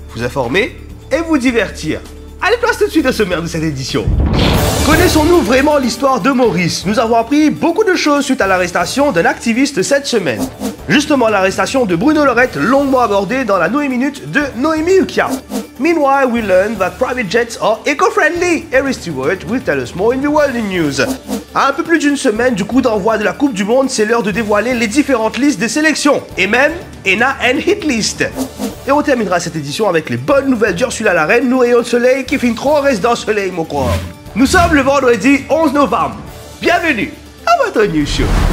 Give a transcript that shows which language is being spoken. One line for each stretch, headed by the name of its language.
French: Vous informer et vous divertir. Allez, place tout de suite au sommaire de cette édition. Connaissons-nous vraiment l'histoire de Maurice? Nous avons appris beaucoup de choses suite à l'arrestation d'un activiste cette semaine. Justement, l'arrestation de Bruno Lorette, longuement abordée dans la Noé Minute de Noémie Ukia.
English: Meanwhile, we learn that private jets are eco-friendly. Harry Stewart will tell us more in the World in News.
French: À un peu plus d'une semaine du coup d'envoi de la Coupe du Monde, c'est l'heure de dévoiler les différentes listes des sélections. Et même, ENA and Hit List. Et on terminera cette édition avec les bonnes nouvelles d'Ursula la Reine, nous rayons de soleil qui finit trop reste dans le soleil, mon corps. Nous sommes le vendredi 11 novembre. Bienvenue à votre news show.